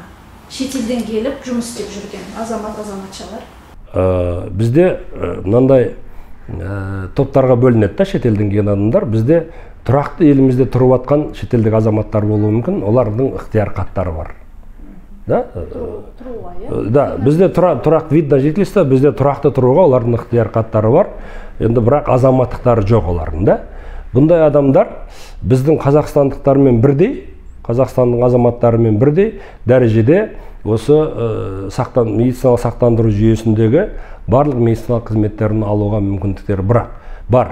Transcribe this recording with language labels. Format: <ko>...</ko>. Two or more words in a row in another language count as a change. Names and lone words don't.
<kk>Шетелден келіп жұмыс істеп жүрген азаматшалар? Бізде мынандай топтарға бөлінеді да, шетелден келген адамдар. Бізде тұрақты елімізде тұрып жатқан шетелдік азаматтар болуы мүмкін, олардың ықтияр хаттары бар. Да, бізде тұрақ</kk> <ru>вид на жительство,</ru> <kk>бізде тұрақты тұруға олардың ықтияр хаттары бар. Енді бірақ азаматтықтары жоқ олардың да. Бұндай адамдар біздің қазақстандықтармен бірдей, Қазақстанның азаматтарымен бірдей дәрежеде осы медициналық сақтандыру жүйесіндегі барлық медициналық қызметтерін алуға мүмкіндіктері бар.</kk>